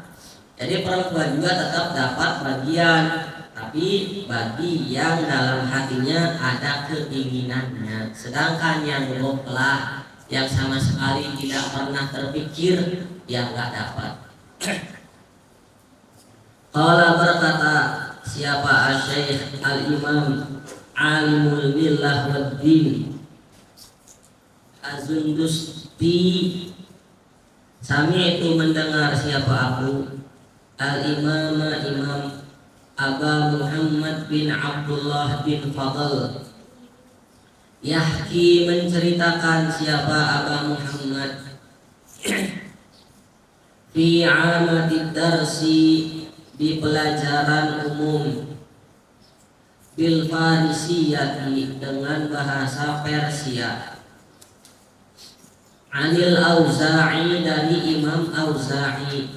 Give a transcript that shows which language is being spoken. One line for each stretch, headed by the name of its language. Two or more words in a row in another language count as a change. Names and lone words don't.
Indonesian: Jadi perempuan juga tetap dapat bagian, tapi bagi yang dalam hatinya ada keinginannya. Sedangkan yang mutlak, yang sama sekali tidak pernah terpikir, yang nggak dapat. Qala berkata siapa Asy-Syaikh Al-Imam Alimul Billah Waddin Az-Zundusti, sami itu mendengar siapa aku Al-Imam Imam Aba Muhammad bin Abdullah bin Fadl yahki menceritakan siapa Aba Muhammad
Arabic: في عامة الدرس
Indonesian: di pelajaran umum
Arabic: بالفارسية
Indonesian: dengan bahasa Persia, anil Auza'i dari Imam Auza'i.